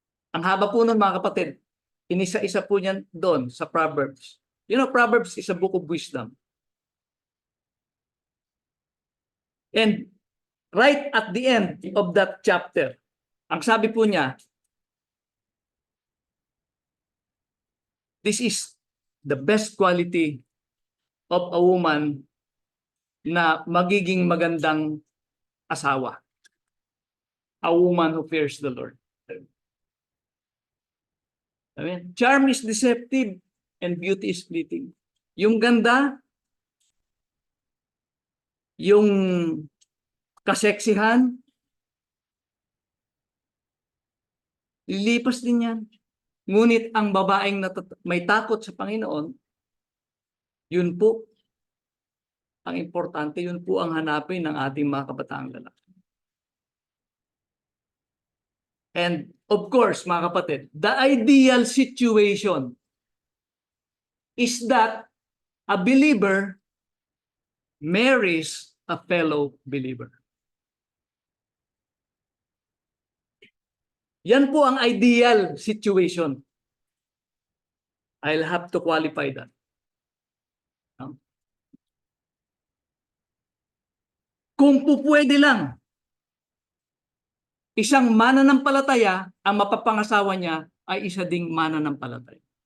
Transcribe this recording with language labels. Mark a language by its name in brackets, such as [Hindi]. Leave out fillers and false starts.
[Filipino] Ang haba po nun mga kapatid, inisa-isa po niyan doon sa Proverbs. [English] You know, Proverbs is a book of wisdom. And right at the end of that chapter, [Filipino] ang sabi po niya, [English] this is the best quality of a woman [Filipino] na magiging magandang asawa. [English] A woman who fears the Lord. Amen. Charm is deceptive and beauty is fleeting. [Filipino] Yung ganda, yung kaseksihan, lilipas din yan. Ngunit ang babaeng may takot sa Panginoon, yun po ang importante, yun po ang hanapin ng ating mga kabataang lalaki. [English] And of course, [Filipino] mga kapatid, [English] the ideal situation is that a believer marries a fellow believer. [Filipino] Yan po ang [English] ideal situation. I'll have to qualify that. [Filipino] Kung po pwede lang, isang mananampalataya, ang mapapangasawa niya ay isa ding mananampalataya.